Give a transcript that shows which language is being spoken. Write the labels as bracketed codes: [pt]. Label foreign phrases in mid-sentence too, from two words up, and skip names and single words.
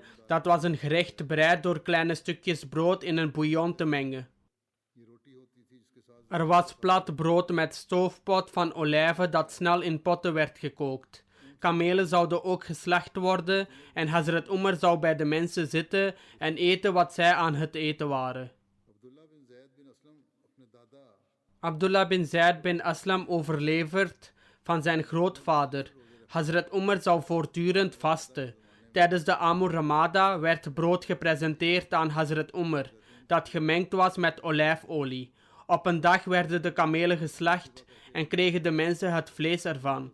[nl] Dat was een gerecht bereid door kleine stukjes brood in een bouillon te mengen. Er was plat brood met stoofpot van olijven dat snel in potten werd gekookt. Kamelen zouden ook geslacht worden en Hazrat Umar zou bij de mensen zitten en eten wat zij aan het eten waren. Abdullah bin Zaid bin Aslam overlevert van zijn grootvader. Hazrat Umar zou voortdurend vasten. Tijdens de Amur Ramada werd brood gepresenteerd aan Hazrat Umar, dat gemengd was met olijfolie. Op een dag werden de kamelen geslacht en kregen de mensen het vlees ervan.